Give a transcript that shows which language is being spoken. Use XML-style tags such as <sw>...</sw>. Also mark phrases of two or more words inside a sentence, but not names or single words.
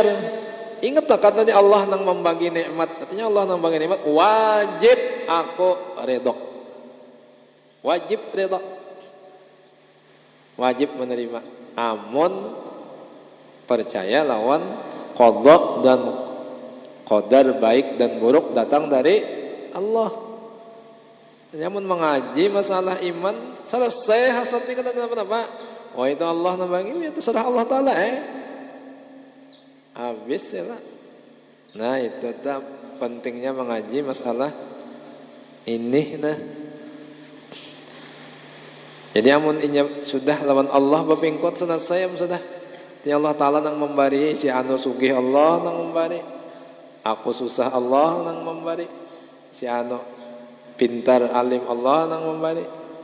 <bjn>Ingat tak kata Allah nang membagi nikmat. Artinya Allah nang membagi nikmat wajib aku redha. Wajib redha. Wajib menerima. Amun percaya lawan qada dan qadar baik dan buruk datang dari Allah. Namun mengaji masalah iman selesai hasad ini kata apa? Wah itu Allah nabagi, itu serah Allah Ta'ala habis ya lah. Nah itu tak pentingnya mengaji masalah ini nah. Jadi amun inya sudah lawan Allah bapingkot selesai sudah. Ya Allah Ta'ala nang memberi, si anu sugih Allah nang memberi, aku susah Allah nang memberi, si anu pintar alim Allah nang memberi.</bjn>